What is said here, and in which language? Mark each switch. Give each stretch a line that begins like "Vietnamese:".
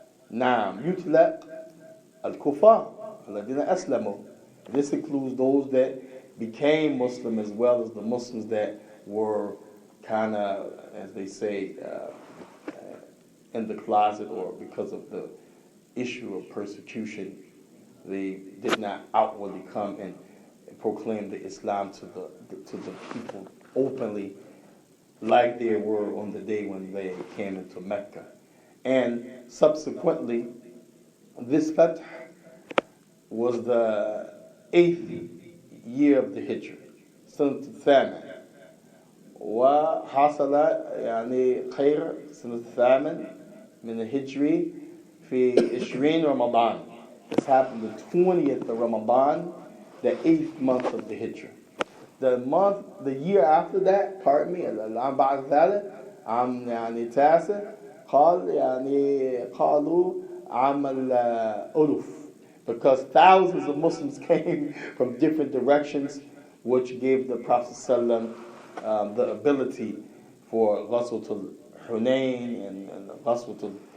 Arabic: نعم يطلق الكفار الذين أسلموا.
English: This includes those that became Muslim as well as the Muslims that were kind of, as they say, in the closet, or because of the issue of persecution, they did not outwardly come and proclaim the Islam to the people openly, like they were on the day when they came into Mecca. And subsequently, this Fath was the 8th year of the Hijrah, سنة الثامن.
Arabic: وحصل يعني خير سنة الثامن من الهجري في 20 رمضان.
English: This happened the 20th of Ramadan, the 8th month of the Hijrah. The year after that, pardon me, العام بعد ذلك عام يعني تاسع قالوا عام الألوف, because thousands of Muslims came from different directions, which gave the Prophet ﷺ the ability for Ghazwatul Hunayn and Ghazwatul